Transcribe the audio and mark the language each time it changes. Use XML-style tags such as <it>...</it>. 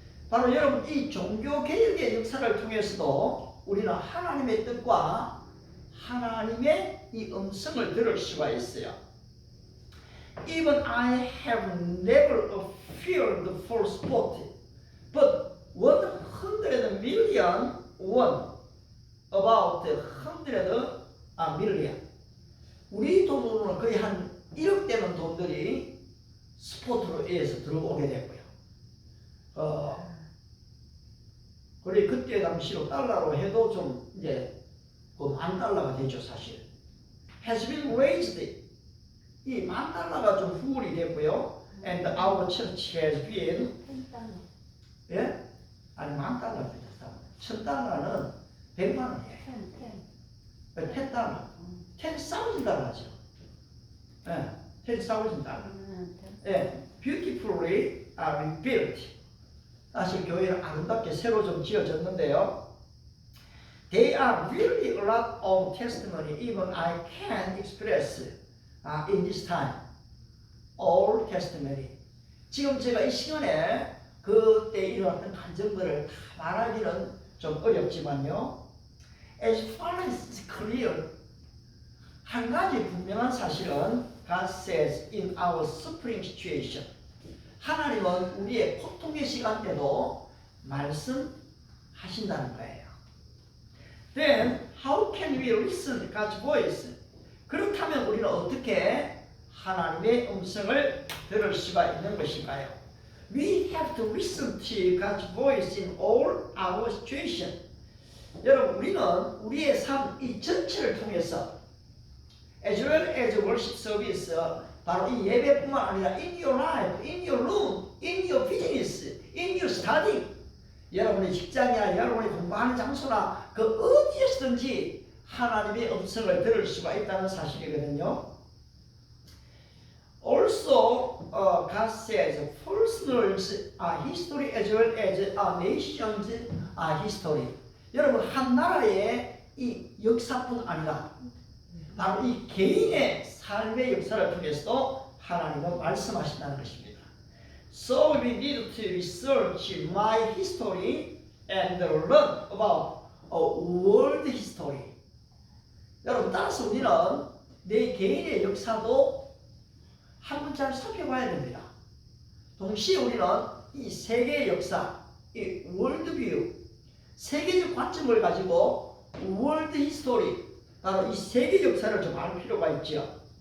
<ko>바로 여러분 이 종교개혁의 역사를 통해서도 우리는 하나님의 뜻과 하나님의 이 음성을 들을 수가 있어요.</ko> <en>Even I have never feared the false prophet, but 100 million won, about 100 million.</en> <ko>우리 돈으로는 거의 한 1억 되는 돈들이 스포트로 의해서 들어오게 됐고요. 그리고 그때 당시로 달러로 해도 좀 이제 $10,000가 되죠, 사실.</ko> <en>Has been raised.</en> <ko>이 $10,000가 좀 후울이 됐고요.</ko> <en>And our church has been,</en> <ko>예? 아니 $10,000 $1,000는 100만 원이에요. $10,000. $10,000죠. 예, $10,000. 예,</ko> <en>beautifully rebuilt.</en> <ko>사실 교회는 아름답게 새로 좀 지어졌는데요.</ko> <en>They are really a lot of testimony even I can express in this time. All testimony.</en> <ko>지금 제가 이 시간에 그때 일어났던 감정들을 다 말하기는 좀 어렵지만요.</ko> <en>As far as it's clear,</en> <ko>한 가지 분명한 사실은</ko> <en>God says in our suffering situation.</en> <ko>하나님은 우리의 고통의 시간 때도 말씀하신다는 거예요.</ko> <en>Then how can we listen to God's voice?</en> <ko>그렇다면 우리는 어떻게 하나님의 음성을 들을 수가 있는 것인가요?</ko> <en>We have to listen to God's voice in all our situation.</en> <ko>여러분, 우리는 우리의 삶 이 전체를 통해서</ko> <en>as well as worship service,</en> <ko>바로 이 예배뿐만 아니라</ko> <en>in your life, in your room, in your business, in your study.</en> <ko>여러분의 직장이나 여러분의 공부하는 장소나 그 어디에서든지 하나님의 음성을 들을 수가 있다는 사실이거든요.</ko> <en>Also, God says personal history as well as nation's history.</en> <ko>여러분, 한 나라의 이 역사뿐 아니라 바로 이 개인의 삶의 역사를 통해서도 하나님은 말씀하신다는 것입니다.</ko> <en>So we need to research my history and learn about world history.</en> <ko>여러분, 따라서 우리는 내 개인의 역사도 한번 잘 살펴봐야 됩니다. 동시에 우리는 이 세계의 역사, 이 월드뷰, 세계적 관점을 가지고 월드 히스토리, 바로 이 세계 역사를 좀 알 필요가 있죠.</ko>